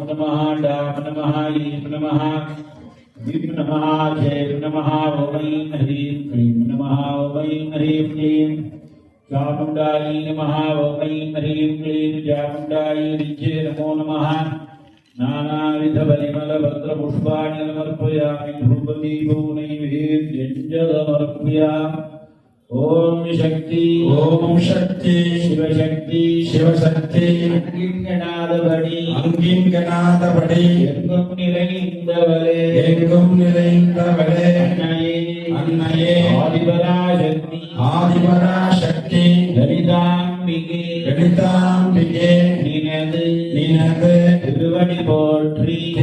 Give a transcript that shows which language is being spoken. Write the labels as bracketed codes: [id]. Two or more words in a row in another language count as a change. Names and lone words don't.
[sa] नमः डाम नमः ईं नमः विं नमः जैं नमः वै ह्रीं क्लीं नमः वै ह्रीं क्लीं चामुण्डायै नमः वै ह्रीं क्लीं चामुण्डायै विद्ये नमो नमः नानाविधपरिमलभद्रपुष्पाणि समर्पयामि धूपदीपो नैवेद्यं च समर्पयामि ओम शक्ति शिवशक्ति [ta] अंगिंगनादபடி எங்கும் நிறைந்தவளே அன்னையே ஆதிபராசக்தி லலிதாம்பிகே நினது திருவடி போற்றி